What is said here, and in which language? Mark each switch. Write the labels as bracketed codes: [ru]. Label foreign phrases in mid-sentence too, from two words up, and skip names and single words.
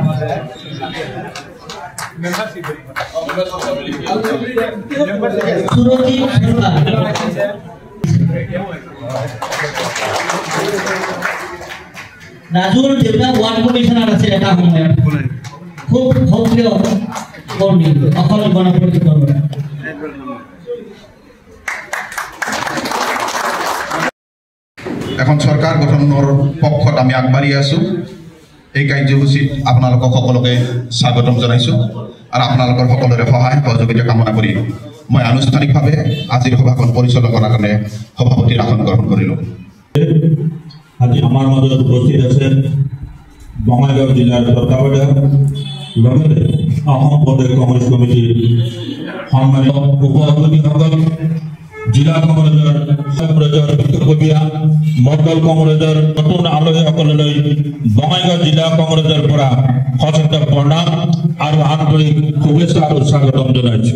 [as] রাজুর দেউতা ওয়ার্ড কমিশনার আছে এটা সময়ত খুব সক্রিয় কর্মী অসম গণ পৰিষদৰ এখন সরকার গঠনের পক্ষত আমি আগবাড়ি আছো এই কার্যসূচীত আপনাদের সকলকে স্বাগতম জানাইছো আর আপনাদের সকলের সহায় সহযোগিতা কামনা করি মই আনুষ্ঠানিকভাবে আজির সভাখন পরিচালনা করার কারণে সভাপতির আসন গ্রহণ করিলো। আজি আমার মাজত উপস্থিত আছে বঙাইগাঁও জিলার তত্ত্বাবধায়ক অসম প্ৰদেশ কংগ্ৰেছ কমিটিৰ সম্মানিত উপসভাপতিসকল জিলা কংগ্ৰেছৰ বিশ্বকবীয়া মণ্ডল কংগ্ৰেছৰ নতুন আলহীসকললৈ বঙাইগাঁও জিলা কংগ্ৰেছৰ পৰা সশ্ৰদ্ধ প্ৰণাম আৰু আন্তৰিক শুভেচ্ছা আৰু স্বাগতম জনাইছো।